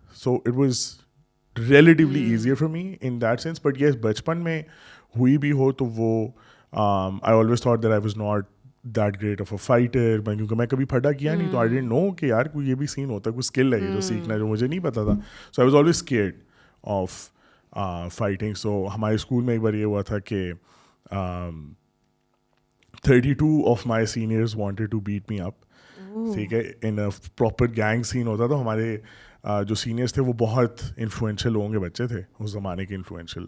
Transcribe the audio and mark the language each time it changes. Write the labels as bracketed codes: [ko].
[en] So it was relatively easier for me in that sense. But yes, [ur] بچپن میں ہوئی بھی ہو تو وہ [en] I always thought that I was not that great of a fighter. [ur] کیونکہ میں کبھی پھٹا کیا نہیں تو [en] I didn't know [ur] کہ یار کوئی یہ بھی سین ہوتا ہے, کوئی اسکل ہے جو سیکھنا ہے جو مجھے نہیں پتا تھا. [en] So I was always scared of fighting. [ur] So ہمارے اسکول میں ایک بار یہ ہوا تھا کہ [en] 32 of my seniors wanted to beat me up. [ur] ٹھیک ہے, ان پراپر گینگ سین ہوتا تو ہمارے جو سینئرس تھے وہ بہت انفلوئنشیل لوگوں کے بچے تھے اس زمانے کے انفلوئنشیل.